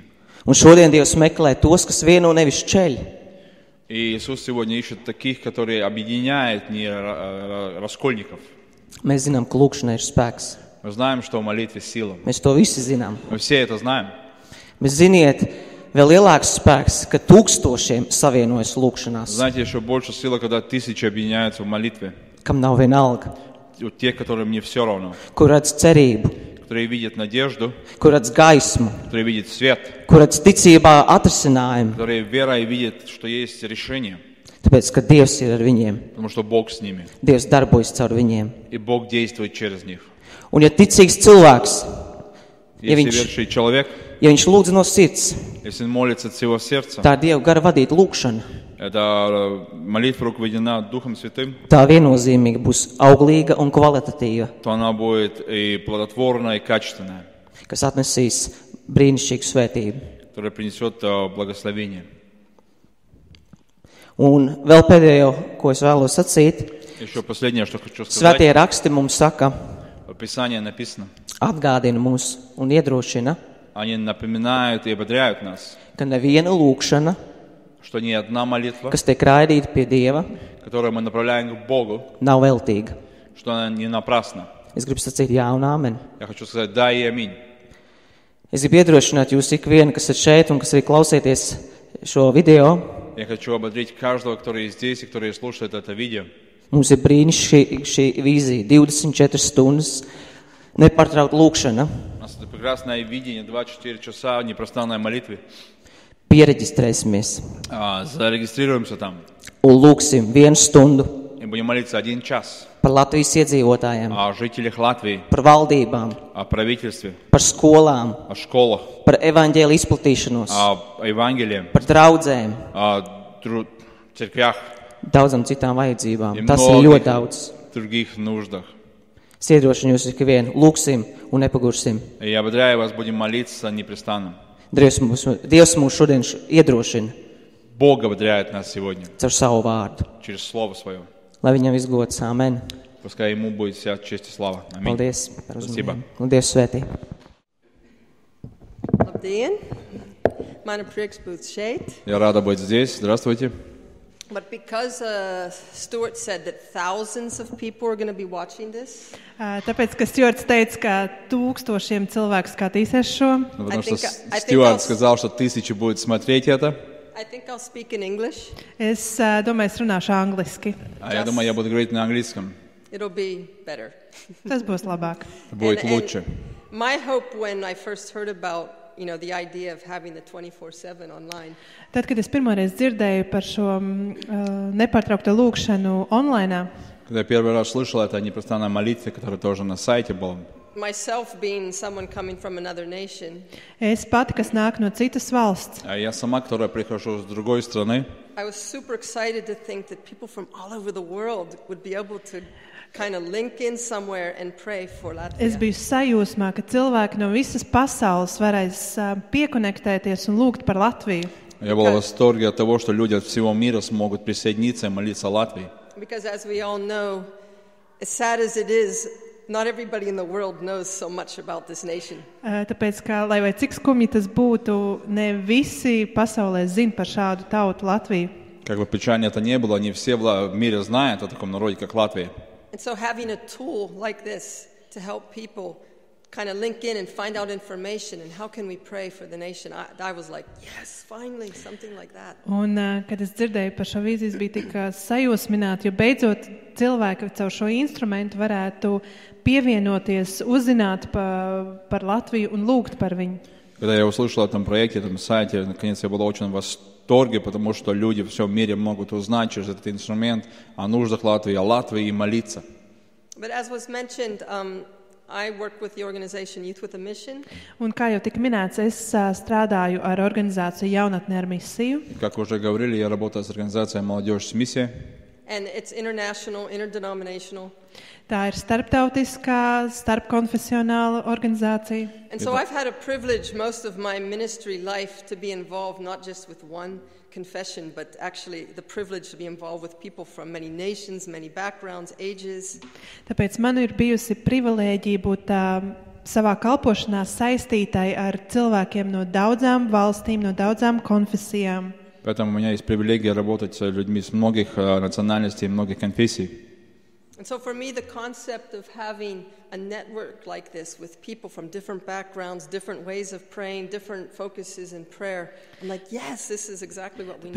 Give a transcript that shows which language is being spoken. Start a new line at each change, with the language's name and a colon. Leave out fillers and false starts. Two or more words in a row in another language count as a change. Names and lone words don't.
Latvian: Un šodien Dievs meklē tos, kas vieno nevis ceļ.
Russian: И Иисус сегодня ищет таких, которые объединяют, не раскольников.
Latvian: Mēs zinām, ka lūgšanai ir spēks.
Russian: Мы знаем, что в молитве сила.
Latvian: Mēs to visi zinām.
Russian: Мы все это знаем.
Latvian: Mēs ziniet, vēl lielāks spēks, ka tūkstošiem savienojas lūgšanās,
Russian: Знаете, еще больше сила, когда тысячи объединяются в молитве.
Latvian: kam nav vienalga,
Russian: У тех, которым не все равно.
Latvian: kur redz cerību,
Russian: Которые видят надежду,
Latvian: kur redz gaismu,
Russian: которые видят свет,
Latvian: kur redz ticībā atrisinājumu,
Russian: которые верой видят, что есть решение,
Latvian: tāpēc, ka Dievs ir ar viņiem,
Russian: потому что Бог с ними.
Latvian: Dievs darbojas caur viņiem.
Russian: И Бог действует через них.
Latvian: Un ja ticīgs cilvēks, ja
Russian: Если
Latvian: viņš,
Russian: верующий человек,
Latvian: ja viņš lūdz no sirds,
Russian: если он молится от всего сердца,
Latvian: tā Dieva gara vadīta lūgšana,
Russian: эта молитва руководена Духом Святым,
Latvian: tā viennozīmīgi būs auglīga un kvalitatīva,
Russian: то она будет и плодотворная, и качественная,
Latvian: kas atnesīs brīnišķīgu svētību.
Russian: которая принесет благословение.
Latvian: Un vēl pēdējo, ko es vēlos sacīt,
Russian: Еще последнее, что хочу сказать.
Latvian: Svētie raksti mums saka,
Russian: В Писании написано,
Latvian: atgādina mūs un iedrošina,
Russian: они напоминают и ободряют нас,
Latvian: ka neviena lūgšana,
Russian: что ни одна молитва,
Latvian: kas tiek raidīta pie Dieva,
Russian: которую мы направляем к Богу,
Latvian: nav veltīga.
Russian: что она не напрасна.
Latvian: Es gribu sacīt jā un āmen.
Russian: Я хочу сказать да и аминь.
Latvian: Es gribu iedrošināt jūs ikvienu, kas ir šeit un kas arī klausieties šo video.
Russian: Я хочу ободрить каждого, который здесь и который слушает это видео.
Latvian: Mums ir brīnišķīga šī vīzija, 24 stundas, nepārtraukt lūgšana.
Russian: У нас это прекрасное видение, 24 часа непростанной молитвы.
Latvian: Piereģistrēsimies
Russian: Зарегистрируемся там
Latvian: un lūgsim 1 stundu
Russian: и будем молиться 1 час
Latvian: par Latvijas iedzīvotājiem,
Russian: о жителях Латвии,
Latvian: par valdībām,
Russian: о правительстве,
Latvian: par skolām,
Russian: о школах,
Latvian: par evaņģēliju izplatīšanos,
Russian: о Евангелии,
Latvian: par draudzēm,
Russian: о церквях
Latvian: daudzam citām vajadzībām.
Russian: и
Latvian: Tas ir ļoti
Russian: многих
Latvian: daudz.
Russian: других нуждах.
Latvian: Es iedrošinu jūs ikvienu, lūgsim un nepagursim.
Russian: И я ободряю вас, будем молиться непрестанно.
Latvian: Dievs mūs šodien iedrošina
Russian: Бог ободряет нас сегодня
Latvian: caur savu vārdu.
Russian: через Слово Свое.
Latvian: Lai viņam izgods. Amen.
Russian: Пускай Ему будет вся честь и слава. Аминь.
Latvian: Paldies par
Russian: Спасибо.
Latvian: uzmanību. Un Dievs svētī. Labdien! Man ir prieks būt šeit.
Russian: Я рада быть здесь. Здравствуйте.
English: But because Stuart said that thousands of people are going to be watching this,
Latvian: Tāpēc, ka Stjorts teica, ka tūkstošiem cilvēku skatīsies šo,
Russian: Потому
English: I
Russian: что
English: think
Russian: Стюарт
English: I'll-
Russian: сказал, что 1000 будет смотреть это.
English: I think I'll speak in English.
Latvian: Es domāju, es runāšu angliski.
Russian: А я думаю, я буду говорить на английском.
English: It'll be better.
Latvian: Tas būs labāk.
Russian: Будет лучше.
English: My hope when I first heard about, the idea of having the 24/7 online.
Latvian: Tad, kad es pirmoreiz dzirdēju par šo nepārtraukto lūkšanu online,
Russian: Когда я первый раз слышал это, непрестанная молитва, которая тоже на сайте была.
English: Myself being someone coming from another nation,
Latvian: es pati, kas nāk no citas valsts,
Russian: А я сама, которая прихожу с другой страны,
English: I was super excited to think that people from all over the world would be able to kind of link in somewhere and pray for
Latvian: es
English: Latvia.
Latvian: biju sajūsmā, ka cilvēki no visas pasaules varēs piekonektēties un lūgt par Latviju.
Russian: я был в восторге от того, что люди от всего мира смогут присоединиться и молиться о Латвии.
English: Because as we all know, as sad as it is, not everybody in the world knows so much about this nation.
Latvian: Tāpēc, kā, lai vai cik skumji tas būtu, ne visi pasaulē zina par šādu tautu Latviju.
Russian: Как бы печально это ни было, не все в мире знают о таком народе, как Латвия.
English: And so having a tool like this to help people kind of link in and find out information and how can we pray for the nation, I was like, yes, finally, something like that.
Latvian: Un, kad es dzirdēju par šo vīziju, es biju tik sajūsmināta, jo beidzot cilvēki caur šo instrumentu varētu pievienoties, uzzināt par Latviju un lūgt par viņu.
Russian: Когда я услышал о этом проекте, этом сайте, наконец я был очень в восторге, потому что люди во всем мире могут узнать через этот инструмент о нуждах Латвии, о Латвии и молиться.
English: But as was mentioned, I work with the organization Youth with a Mission.
Latvian: Un kā jau tika minēts, es strādāju ar organizāciju Jaunatne ar misiju.
Russian: Как уже говорили, я работаю с организацией «Молодежь с миссией».
English: And it's international, interdenominational.
Latvian: Tā ir starptautiskā, starpkonfesionāla organizācija.
English: And so I've had a privilege most of my ministry life to be involved not just with one confession, but actually the privilege to be involved with people from many nations, many backgrounds, ages.
Latvian: Tāpēc man ir bijusi privilēģija būt savā kalpošanā saistītai ar cilvēkiem no daudzām valstīm, no daudzām konfesijām.
Russian: Поэтому у меня есть привилегия работать с людьми с многих национальностей, многих конфессий.
English: And so for me, the concept of having a network like this with people from different backgrounds, different ways of praying, different focuses in prayer, I'm like, yes, this is exactly what we need